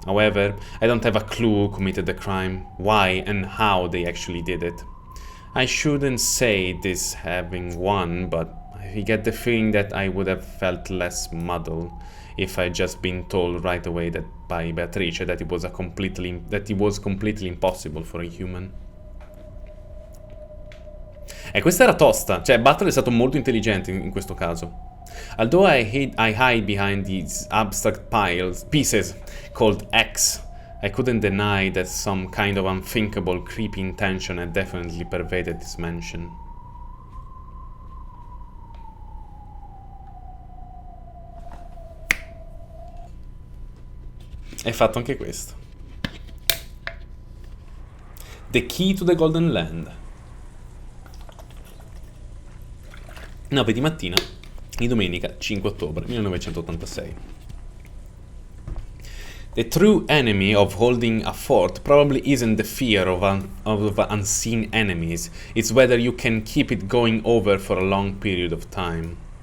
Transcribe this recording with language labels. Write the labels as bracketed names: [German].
[English] However, I don't have a clue who committed the crime, why and how they actually did it. I shouldn't say this having won, but I get the feeling that I would have felt less muddled if I'd just been told right away that by Beatrice that it was completely impossible for a human. [Italian] E questa era tosta, cioè Butler è stato molto intelligente in questo caso. [English] Although I hide behind these abstract pieces called X, I couldn't deny that some kind of unthinkable, creepy intention had definitely pervaded this mansion. [Italian] Hai fatto anche questo. [English] The Key to the Golden Land. [Italian] 9 di mattina di domenica 5 ottobre 1986. [English] The true enemy of holding a fort probably isn't the fear of unseen enemies, it's whether you can keep it going over for a long period of time.